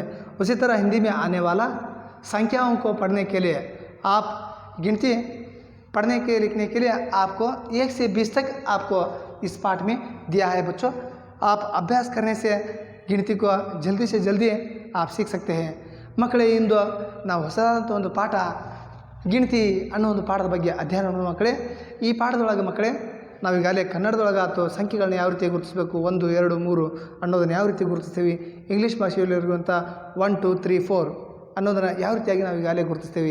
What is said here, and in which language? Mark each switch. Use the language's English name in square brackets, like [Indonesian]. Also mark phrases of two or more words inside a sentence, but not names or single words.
[Hindi] उसी तरह हिंदी में आने वाला संख्याओं को पढ़ने के लिए आप गिनती पढ़ने के लिखने के लिए आपको 1 से 20 तक आपको इस पाठ में दिया है। बच्चों, आप अभ्यास करने से गिनती को जल्दी से जल्दी आप सीख सकते हैं। [Kannada] ಮಕ್ಕಳೇ, ಇಂದು ನಾವು ಹೊಸದಾದಂಥ ಒಂದು ಪಾಠ ಗಿಣತಿ ಅನ್ನೋ ಒಂದು ಪಾಠದ ಬಗ್ಗೆ ಅಧ್ಯಯನ ಮಾಡೋಣ ಮಕ್ಕಳೇ. ಈ ಪಾಠದೊಳಗೆ ಮಕ್ಕಳೇ ನಾವೀಗಾಗಲೇ ಕನ್ನಡದೊಳಗೆ ಆಯ್ತು ಸಂಖ್ಯೆಗಳನ್ನ ಯಾವ ರೀತಿ ಗುರುತಿಸಬೇಕು, 1 2 3 ಅನ್ನೋದನ್ನು ಯಾವ ರೀತಿ ಗುರುತಿಸ್ತೀವಿ, ಇಂಗ್ಲೀಷ್ ಭಾಷೆಯಲ್ಲಿರುವಂಥ 1 2 3 4 ಅನ್ನೋದನ್ನು ಯಾವ ರೀತಿಯಾಗಿ ನಾವು ಈಗಾಗಲೇ ಗುರುತಿಸ್ತೀವಿ.